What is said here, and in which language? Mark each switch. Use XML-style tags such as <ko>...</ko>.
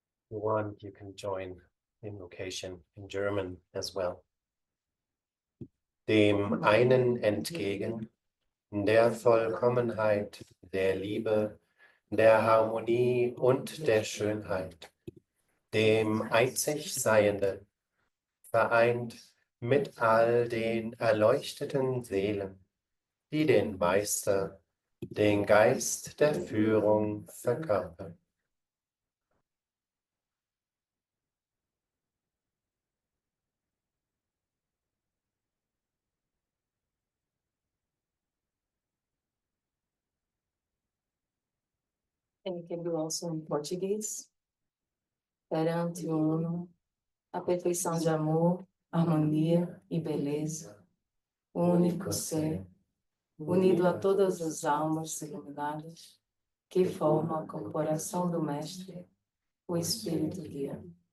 <en>you want, you can join invocation in German as well.</en> <de>Dem einen entgegen, der Vollkommenheit, der Liebe, der Harmonie und der Schönheit, dem einzig Seienden, vereint mit all den erleuchteten Seelen, die den Meister, den Geist der Führung verkörpern.</de> <en>And you can do also in Portuguese.</en> <pt>Perante o uno, a perfeição de amor, harmonia e beleza, o único ser, unido a todas as almas iluminadas, que formam a corporação do Mestre, o Espírito guia.</pt>